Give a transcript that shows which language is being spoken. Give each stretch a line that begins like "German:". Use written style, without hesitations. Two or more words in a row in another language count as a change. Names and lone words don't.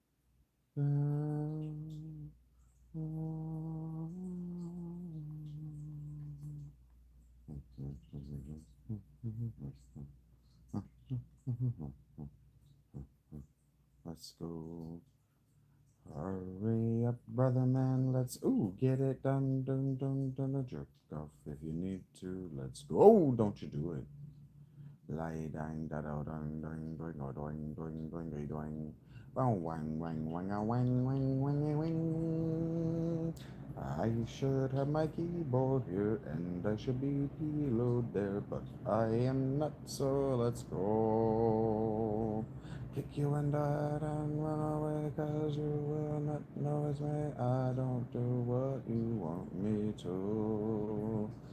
English: Let's go. Hurry up, brother man. Let's get it done, done, done, done. Jerk off if you need to. Let's go. Oh, don't you do it. Lie dang da da dang dang doing doing doing doing doing. Wang wang wang wang wang wang wang wang. I should have my keyboard here and I should be preload there, but I am not. So let's go. Kick you and run away, 'cause you will not notice me. I don't do what you want me to.